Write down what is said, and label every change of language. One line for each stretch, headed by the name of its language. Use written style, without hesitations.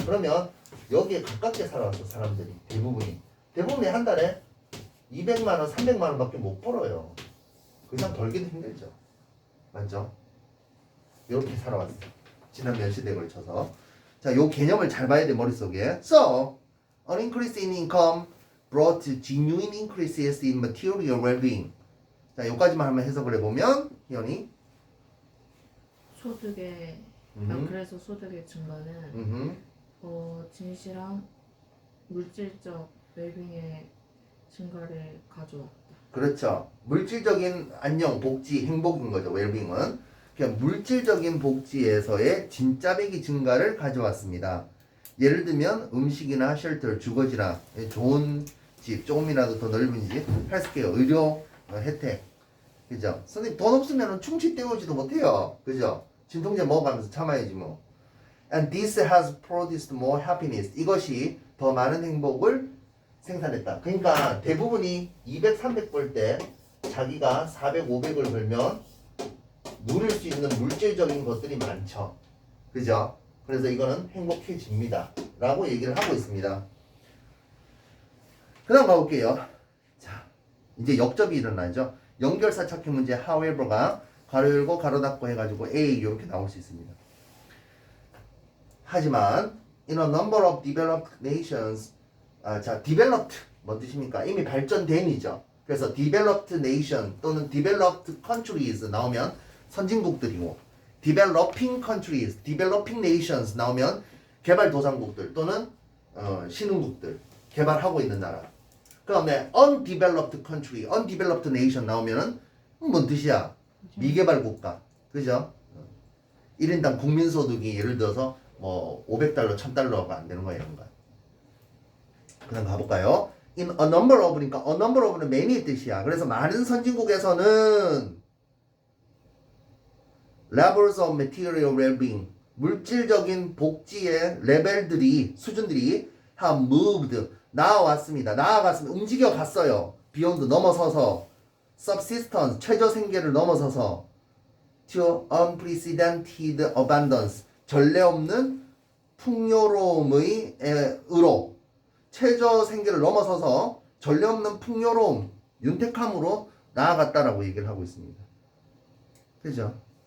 Korean: 그러면 여기에 가깝게 살아왔어 사람들이. 대부분이 한 달에 200만 원, 300만 원밖에 못 벌어요. 그 이상 벌기도 힘들죠. 맞죠? 이렇게 살아왔어. 지난 몇 시대에 걸쳐서. 자, 요 개념을 잘 봐야 돼, 머릿속에.
English: So, an increase in income brought genuine increases in material well-being.
Korean: 자, 요까지만 한번 해석을 해보면, 희연이. 소득의 그래서 소득의 증가는 진실한 물질적 웰빙의 증가를 가져왔다. 그렇죠. 물질적인 안녕, 복지, 행복인 거죠, 웰빙은. 그냥 물질적인 복지에서의 진짜배기 증가를 가져왔습니다. 예를 들면 음식이나 쉘터, 주거지나 좋은 집, 조금이라도 더 넓은 집, 헬스케어, 의료 혜택. 그죠? 선생님 돈 없으면 충치 때우지도 못해요. 그죠? 진통제 먹어가면서 참아야지 뭐.
English: And this has produced more happiness.
Korean: 이것이 더 많은 행복을 생산했다. 그러니까 대부분이 200, 300 벌 때 자기가 400, 500을 벌면 누릴 수 있는 물질적인 것들이 많죠. 그죠? 그래서 이거는 행복해집니다. 라고 얘기를 하고 있습니다. 그 다음 가볼게요. 자, 이제 역접이 일어나죠. 연결사 찾기 문제 however가 가로 열고 가로 닫고 해가지고 A 이렇게 나올 수 있습니다. 하지만
English: in a number of developed nations
Korean: 자, developed 뭔 뜻입니까? 이미 발전된이죠. 그래서 developed nation 또는 developed countries 나오면 선진국들이고 developing countries, developing nations 나오면 개발도상국들 또는 신흥국들, 개발하고 있는 나라. 그 다음에 undeveloped country, undeveloped nation 나오면은 뭔 뜻이야? 미개발 국가. 그죠? 1인당 국민소득이 예를 들어서 뭐 500달러, 1000달러가 안 되는 거야, 이런 거. 그 다음 가볼까요? in a number of니까 a number of는 many의 뜻이야. 그래서 많은 선진국에서는
English: levels of material well-being
Korean: 물질적인 복지의 레벨들이 수준들이
English: have moved
Korean: 나아왔습니다. 나아갔습니다. 움직여 갔어요. beyond 넘어서서 subsistence 최저 생계를 넘어서서
English: to unprecedented abundance
Korean: 전례 없는 풍요로움의 으로 최저 생계를 넘어서서 전례 없는 풍요로움 윤택함으로 나아갔다라고 얘기를 하고 있습니다. 그죠?